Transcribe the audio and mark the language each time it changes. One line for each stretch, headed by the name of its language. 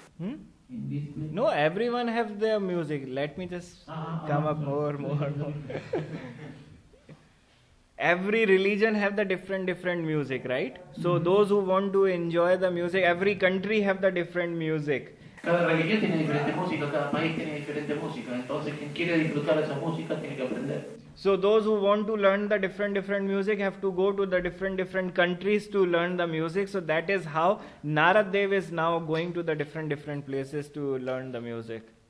English: Hmm? In this place. No, everyone have their music. Let me just come up more. Every religion have the different music, right? So those who want to enjoy the music, every country have the different music.
Spanish: Cada religión tiene diferente música, cada país tiene diferente música. Entonces quien quiere disfrutar esa música tiene que aprender.
English: So those who want to learn the different music have to go to the different countries to learn the music. So that is how Naradev is now going to the different places to learn the music.